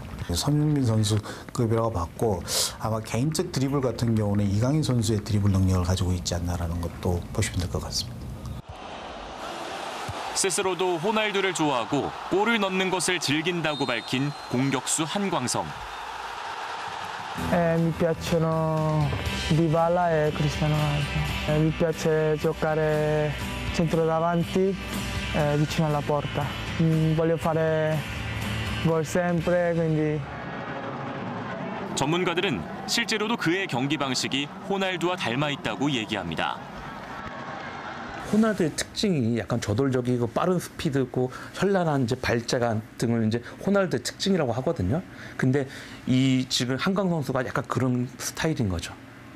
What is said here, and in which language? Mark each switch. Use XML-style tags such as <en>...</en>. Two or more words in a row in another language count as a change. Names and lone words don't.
<ko>손흥민 선수급이라고 봤고 아마 개인적 드리블 같은 경우는 이강인 선수의 드리블 능력을 가지고 있지 않나라는 것도 보시면 될 것 같습니다. 스스로도 호날두를 좋아하고 골을 넣는 것을 즐긴다고 밝힌 공격수 한광성.</ko> <it>Mi piacciono Dybala e Cristiano Ronaldo. Mi piace giocare centrodavanti vicino alla porta. Voglio fare gol sempre, quindi.</it> <ko>전문가들은 실제로도 그의 경기 방식이 호날두와 닮아 있다고 얘기합니다. 호날두의 특징이 약간 저돌적이고 빠른 스피드고 현란한 이제 발자간 등을 이제 호날두의 특징이라고 하거든요. 근데 이 지금 한광 선수가 약간 그런 스타일인 거죠.</ko>